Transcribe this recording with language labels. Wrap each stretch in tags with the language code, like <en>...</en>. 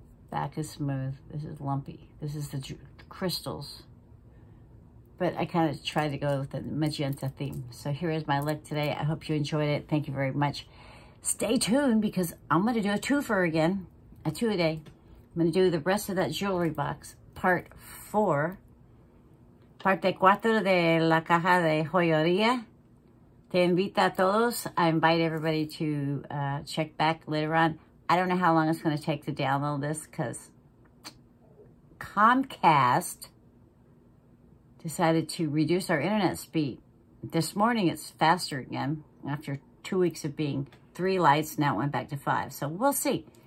<en>Back is smooth. This is lumpy. This is the crystals. But I kind of tried to go with the magenta theme. So here is my look today. I hope you enjoyed it. Thank you very much. Stay tuned because I'm going to do a twofer again. A two-a-day. I'm going to do the rest of that jewelry box. Part 4.</en> <es>Parte 4 de la caja de joyería. Te invita a todos.</es> <en>I invite everybody to check back later on. I don't know how long it's going to take to download this because Comcast decided to reduce our internet speed. This morning it's faster again after 2 weeks of being 3 lights. Now it went back to 5. So we'll see.</en>